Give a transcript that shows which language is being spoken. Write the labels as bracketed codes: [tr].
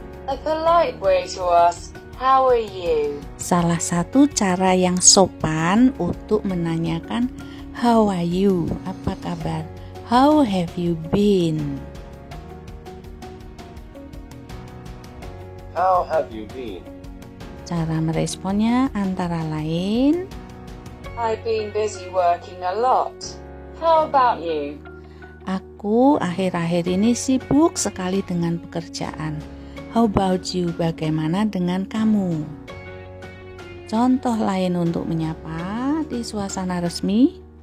[en] A polite way to ask, how are you? [id] Salah satu cara yang sopan untuk menanyakan [en] how are you? [id] Apa kabar? [en] How have you been? How have you been? [id] Cara meresponnya antara lain, [en] I've been busy working a lot. How about you? [id] aku akhir-akhir ini sibuk sekali dengan pekerjaan. [en] How about you? [id] Bagaimana dengan kamu? Contoh lain untuk menyapa di suasana resmi.